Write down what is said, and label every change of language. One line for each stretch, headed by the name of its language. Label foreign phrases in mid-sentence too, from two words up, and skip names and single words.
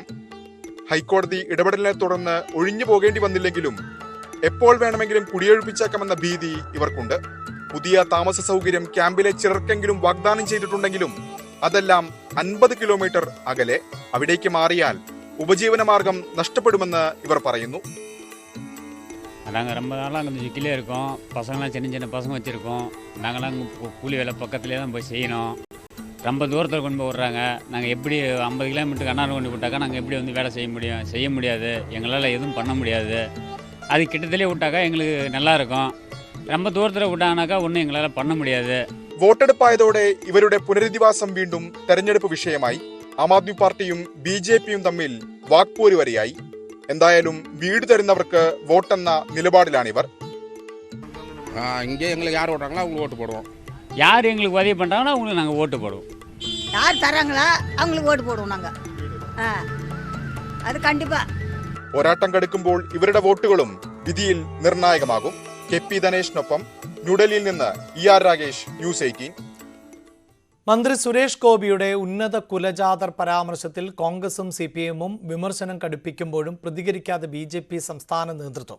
Malayalam: ഹൈക്കോടതി ഇടപെടലിനെ തുടർന്ന് ഒഴിഞ്ഞു പോകേണ്ടി വന്നില്ലെങ്കിലും എപ്പോൾ വേണമെങ്കിലും കുടിയൊഴിപ്പിച്ചേക്കാമെന്ന ഭീതി ഇവർക്കുണ്ട്. പുതിയ താമസ സൗകര്യം ക്യാമ്പിലെ ചിലർക്കെങ്കിലും വാഗ്ദാനം ചെയ്തിട്ടുണ്ടെങ്കിലും അതെല്ലാം 50 കിലോമീറ്റർ അകലെ. അവിടേക്ക് മാറിയാൽ ഉപജീവനമാർഗം നഷ്ടപ്പെടുമെന്ന് ഇവർ പറയുന്നു.
Tamil: நாங்கள் ரொம்ப நாளாக அங்கே சிக்கிலே இருக்கோம். பசங்களாம் சின்ன சின்ன பசங்க வச்சுருக்கோம். நாங்களாம் கூலி வேலை பக்கத்துலேயே தான் போய் செய்யணும். ரொம்ப தூரத்தில் கொண்டு போய் விட்றாங்க. நாங்கள் எப்படி 50 கிலோமீட்டருக்கு அண்ணாறு கொண்டு விட்டாக்கா நாங்கள் எப்படி வந்து வேலை செய்ய முடியாது. எங்களால் எதுவும் பண்ண முடியாது. அது கிட்டத்திலே விட்டாக்கா எங்களுக்கு நல்லாயிருக்கும். ரொம்ப தூரத்தில் விட்டாங்கனாக்கா ஒன்றும் எங்களால் பண்ண முடியாது.
Malayalam: വോട്ടെടുപ്പായതോടെ ഇവരുടെ പുനരധിവാസം വീണ്ടും തെരഞ്ഞെടുപ്പ് വിഷയമായി. ആം ആദ്മി പാർട്ടിയും BJPയും തമ്മിൽ വാക്പോര് വരെയായി. എന്തായാലും വീട് തരുന്നവർക്ക് വോട്ടെന്ന നിലപാടിലാണിവർ.
Tamil: இங்கே எங்களுக்கு யார் ஓட்டுறாங்களோ அவங்களுக்கு ஓட்டு போடுவோம். யார் எங்களுக்கு உதவி பண்ணுறாங்களோ அவங்களுக்கு நாங்கள் ஓட்டு போடுவோம். யார் தராங்களா அவங்களுக்கு ஓட்டு போடுவோம் நாங்கள். அது கண்டிப்பா.
Malayalam: പോരാട്ടം കടുക്കുമ്പോൾ ഇവരുടെ വോട്ടുകളും വിധിയിൽ നിർണായകമാകും. KP ധനേഷിനൊപ്പം ന്യൂഡൽഹിയിൽ നിന്ന് ER രാഗേഷ്, ന്യൂസ് 18. മന്ത്രി സുരേഷ് ഗോപിയുടെ ഉന്നത കുലജാതർ പരാമർശത്തിൽ കോൺഗ്രസും CPIM-ഉം വിമർശനം കടുപ്പിക്കുമ്പോഴും പ്രതികരിക്കാതെ BJP സംസ്ഥാന നേതൃത്വം.